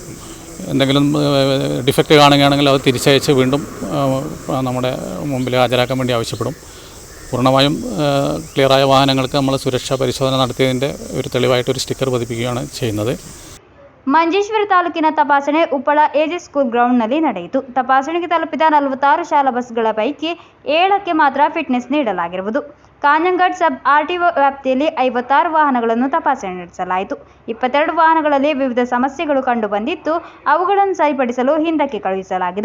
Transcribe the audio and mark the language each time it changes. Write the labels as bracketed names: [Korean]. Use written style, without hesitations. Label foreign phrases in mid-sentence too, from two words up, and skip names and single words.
[Malayalam] എന്തെങ്കിലും ഡിഫക്റ്റ് കാണുകയാണെങ്കിൽ അത് തിരിച്ചയച്ച് വീണ്ടും നമ്മുടെ മുമ്പിൽ ഹാജരാക്കാൻ വേണ്ടി ആവശ്യപ്പെടും. പൂർണ്ണമായും ക്ലിയറായ വാഹനങ്ങൾക്ക് നമ്മൾ സുരക്ഷാ പരിശോധന നടത്തിയതിൻ്റെ ഒരു തെളിവായിട്ടൊരു സ്റ്റിക്കർ പതിപ്പിക്കുകയാണ് ചെയ്യുന്നത്. [Kannada] ಮಂಜೇಶ್ವರ ತಾಲೂಕಿನ ತಪಾಸಣೆ ಉಪ್ಪಳ ಎಜೆ ಸ್ಕೂಲ್ ಗ್ರೌಂಡ್ನಲ್ಲಿ ನಡೆಯಿತು. ತಪಾಸಣೆಗೆ ತಲುಪಿದ 46 ಶಾಲಾ ಬಸ್ಗಳ ಪೈಕಿ 7ಕ್ಕೆ ಮಾತ್ರ ಫಿಟ್ನೆಸ್ ನೀಡಲಾಗಿರುವುದು. ಕಾಂಜಂಘಾಟ್ ಸಬ್ RTO ವ್ಯಾಪ್ತಿಯಲ್ಲಿ 56 ವಾಹನಗಳನ್ನು ತಪಾಸಣೆ ನಡೆಸಲಾಯಿತು. 22 ವಾಹನಗಳಲ್ಲಿ ವಿವಿಧ ಸಮಸ್ಯೆಗಳು ಕಂಡುಬಂದಿದ್ದು ಅವುಗಳನ್ನು ಸರಿಪಡಿಸಲು ಹಿಂದಕ್ಕೆ ಕಳುಹಿಸಲಾಗಿದೆ.